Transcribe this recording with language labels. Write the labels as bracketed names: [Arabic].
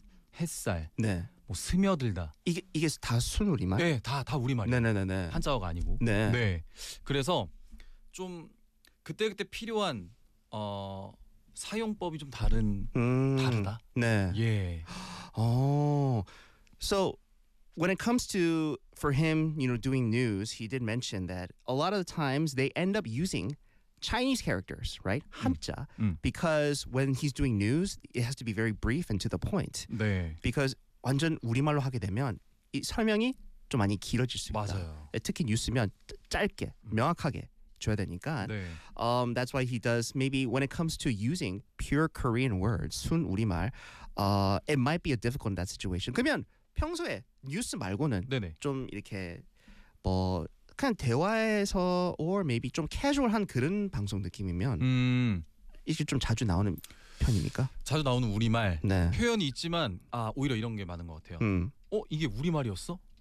[Korean] 네. 햇살 네. 뭐 스며들다 이게 다 순우리말? 네, 다 우리말이에요. 네네네네. 한자어가 아니고 네. 네. 그래서 좀 그때그때 필요한 사용법이 좀 다르다. 네. 예. [English] So when it comes to for him, you know, doing news, he did mention that a lot of the times they end up using Chinese characters, right? [Korean] 한자. [English] Because when he's doing news, it has to be very brief and to the point. [Korean] 네. Because 완전 우리말로 하게 되면 이 설명이 좀 많이 길어질 수 있다. 맞아요. 특히 뉴스면 짧게 명확하게. 줘야 되니까. 네. [English] That's why he does maybe when it comes to using pure Korean words, 순 우리말. It might be a difficult in that situation. [Korean] 그러면 평소에 뉴스 말고는 네네. 좀 이렇게 뭐 그냥 대화에서 [English] or maybe [Korean] 좀 캐주얼한 그런 방송 느낌이면 이게 좀 자주 나오는 편입니까? 자주 나오는 우리말 네. 표현이 있지만 아 오히려 이런 게 많은 것 같아요. 이게 우리말이었어?